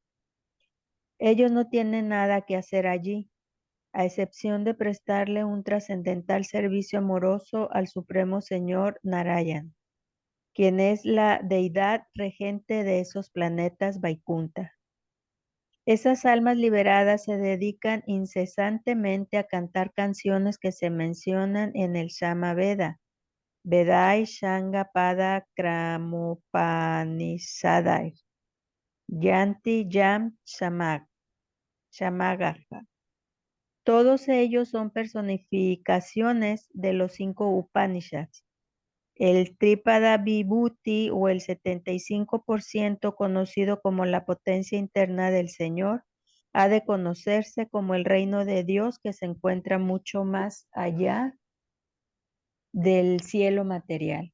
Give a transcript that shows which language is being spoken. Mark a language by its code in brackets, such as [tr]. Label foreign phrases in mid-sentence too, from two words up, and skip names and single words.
[es] Ellos no tienen nada que hacer allí, a excepción de prestarle un trascendental servicio amoroso al Supremo Señor Narayan, quien es la deidad regente de esos planetas Vaikunta. Esas almas liberadas se dedican incesantemente a cantar canciones que se mencionan en el Sama Veda, [sa] Vedai Shanga Pada Kramopanishadai, Yanti Yam Shamagaha. [es] Todos ellos son personificaciones de los 5 Upanishads. El Tripada Vibhuti o el 75% conocido como la potencia interna del Señor ha de conocerse como el reino de Dios que se encuentra mucho más allá del cielo material.